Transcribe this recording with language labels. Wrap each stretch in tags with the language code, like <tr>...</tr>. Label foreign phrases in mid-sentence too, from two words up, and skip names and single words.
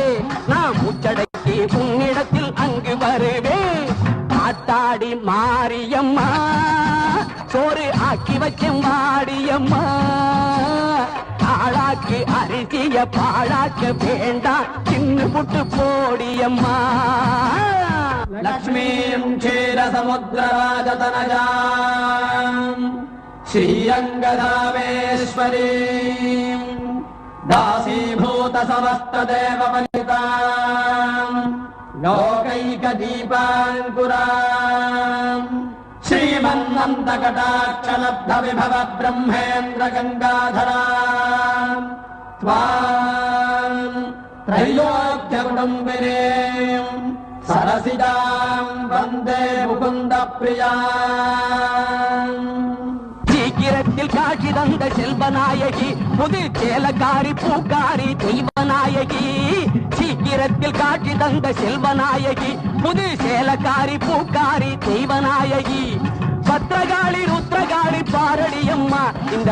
<ta>நான் மூச்சடக்கி உன்னிடத்தில் அங்கு வருவேன். ஆத்தாடி மாரியம்மா சோறு வச்சேன் வாடியம்மா ஆளாக்கு அரிசிய பாழாக்க வேண்டாம் சின்ன புட்டு போடியம்மா</ta> <sa>लक्ष्मीं क्षीरसमुद्रराजतनजाम् श्रीरङ्गधामेश्वरीं दासीभूतसमस्तदेववनिताम् लोकैकदीपाङ्कुराम् श्रीमन्नन्दकटाक्षलब्धविभव ब्रह्मेन्द्रगङ्गाधराम् त्वाम् त्रैलोक्यकुटुम्बिनीम् सरसिदां वन्दे मुकुन्दप्रिया</sa> <ta>சீக்கிரத்தில் காட்சி தந்த செல்வநாயகி புது சேலக்காரி பூக்காரி தெய்வநாயகி சீக்கிரத்தில் காட்சி தந்த செல்வநாயகி புது சேலக்காரி பூக்காரி தெய்வநாயகி பத்திரகாளி ருத்ரகாளி பாரடியம்மா இந்த</ta>